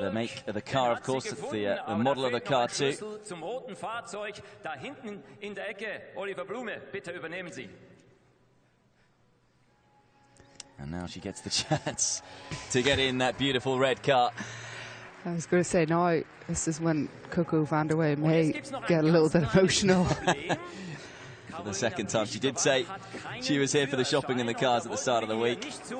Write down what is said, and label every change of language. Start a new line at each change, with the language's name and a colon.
English: the make of the car, of course. It's the model of the car too.
German: Schlüssel zum roten Fahrzeug, da hinten in der Ecke. Oliver Blume, bitte übernehmen Sie.
English: And now she gets the chance to get in that beautiful red car. I was going to say, now this is when Coco Vandewegue may get a little bit emotional. For the second time. She did say she was here for the shopping and the cars at the start of the week.